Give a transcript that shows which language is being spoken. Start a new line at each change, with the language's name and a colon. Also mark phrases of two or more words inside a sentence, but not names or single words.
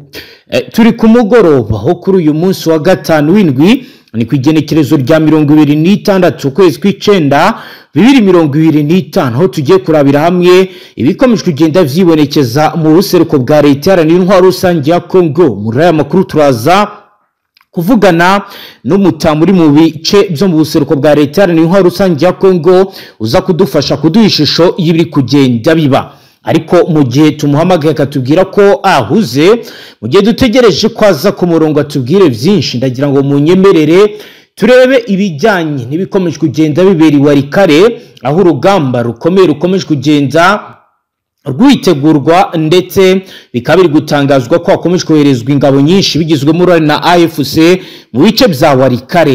Rundi: Turi ku mugoroba ho kuri uyu munsi wa gatanu w'indwi ni kwigenekerezo rya 26 ukwezi kw'icenda 2025 aho tugiye kurabira hamwe ibikomeje kugenda vyibonekeza mu buseruko bwa leta yaranira intwaro rusange ya Kongo. Muri aya makuru turaza kuvugana n'umutamu uri mu bice byo mu buseruko bwa leta yaranira intwaro rusange ya Kongo uza kudufasha kuduha ishusho y'ibiri kugenda biba.
Kinyarwanda: Ariko mu gihe tumuhamagaye akatubwira ko ahuze, mu gihe dutegereje ko aza ku murongo atubwire byinshi, ndagira ngo munyemerere turebe ibijyanye n'ibikomeje kugenda bibera Iwarikare, aho urugamba rukomeje kugenda rwitegurwa ndetse bikaba biri gutangazwa ko hakomeje koherezwa ingabo nyinshi bigizwemo uruhare na AFC mu bice bya Warikare.